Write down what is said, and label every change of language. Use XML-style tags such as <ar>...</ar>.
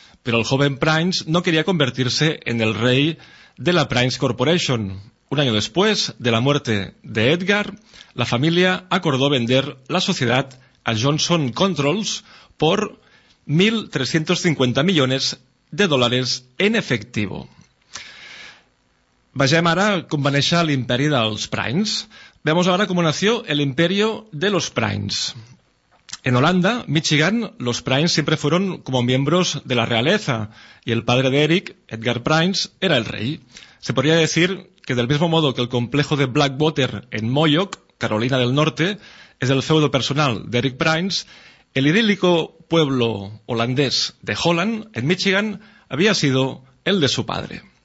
<es>Pero el joven Prince no quería convertirse en el rey de la Prince Corporation. Un año después de la muerte de Edgar, la familia acordó vender la sociedad a Johnson Controls por 1.350 millones de dólares en efectivo.</es> <ca>Vegem ara com va néixer l'imperi dels Prince.</ca> <es>Vemos ahora cómo nació el imperio de los Prince. En Holanda, Michigan, los Prince siempre fueron como miembros de la realeza y el padre de Eric, Edgar Prince, era el rey. Se podría decir que del mismo modo que el complejo de Blackwater en Moyock, Carolina del Norte, es el feudo personal de Eric Prince, el idílico pueblo holandés de Holland, en Michigan, había sido el de su padre.</es>